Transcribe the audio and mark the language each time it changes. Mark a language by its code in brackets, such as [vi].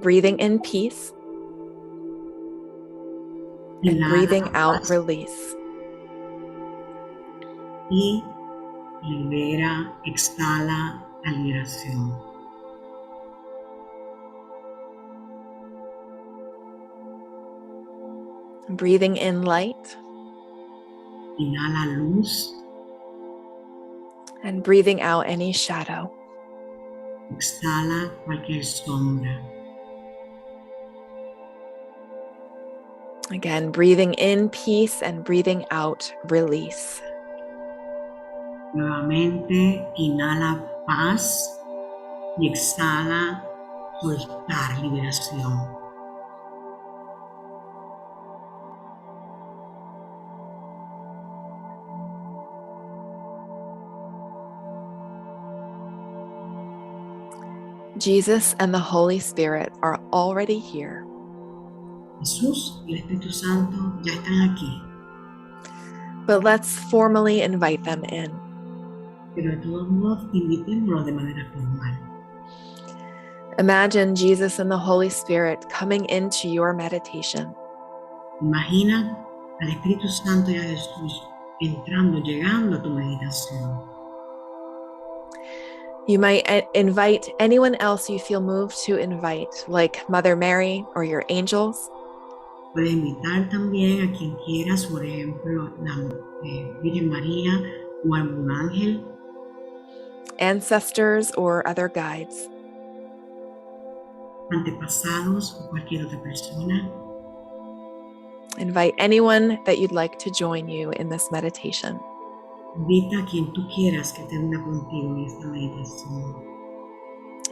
[en] Breathing in peace and breathing out release. [es] Y libera, exhala la liberación. [en] Breathing in light. [es] Inhala luz. [en] And breathing out any shadow. [es] Exhala cualquier sombra. [en] Again, breathing in peace and breathing out release. [es] Nuevamente, inhala paz y exhala soltar, liberación. [en] Jesus and the Holy Spirit are already here. [es] Jesús y el Espíritu Santo ya están aquí. [en] But let's formally invite them in. [es] Pero de todos modos, invitémoslos de manera formal. [en] Imagine Jesus and the Holy Spirit coming into your meditation. [es] Imagina al Espíritu Santo y a Jesús entrando, llegando a tu meditación. [en] You might invite anyone else you feel moved to invite, like Mother Mary or your angels. [es] Puedes invitar también a quien quieras, por ejemplo, la Virgen María o algún ángel, [en] ancestors or other guides. [es] antepasados o cualquier otra persona. [en] Invite anyone that you'd like to join you in this meditation. [es] Invita a quien tú quieras que te una contigo en esta meditación.